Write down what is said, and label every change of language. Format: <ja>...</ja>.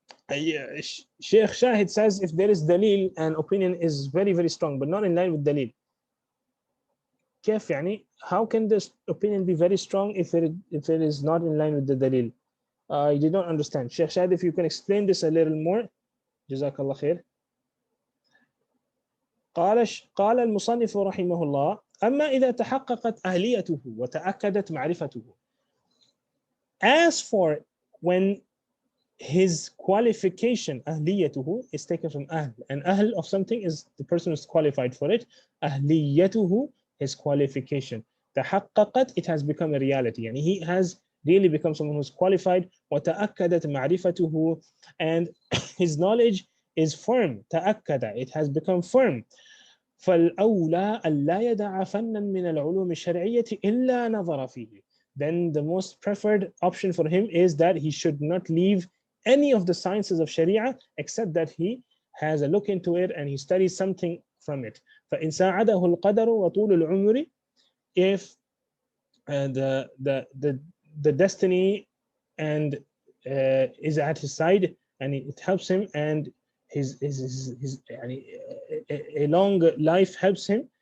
<en>Shaykh Shahid says, if there is dalil, an opinion is very, very strong, but not in line with dalil.</en> <ar>كيف</ar> <en>how can this opinion be very strong if it is not in line with the dalil? I did not understand. Sheikh Shahid, if you can explain this a little more.</en> <ar>Jazakallah khair. قال المصنف رحمه الله أما إذا تحققت أهليته وتأكدت معرفته.</ar> <en>As for when his qualification أهليته is taken from أهل, and أهل of something is the person who is qualified for it. أهليته, his qualification. تحققت, it has become a reality. يعني he has really become someone who's qualified.</en> <ar>وتأكدت معرفته,</ar> <en>and his knowledge is firm. تأكد, it has become firm.</en> <ar>فالأولى ألا يدع فنا من العلوم الشرعية إلا نظر فيه.</ar> <en>Then the most preferred option for him is that he should not leave any of the sciences of Sharia except that he has a look into it and he studies something from it.</en> <ar>فإن ساعده القدر وطول العمر,</ar> <en>if the destiny and is at his side and it helps him, and his يعني, a long life helps him.</en>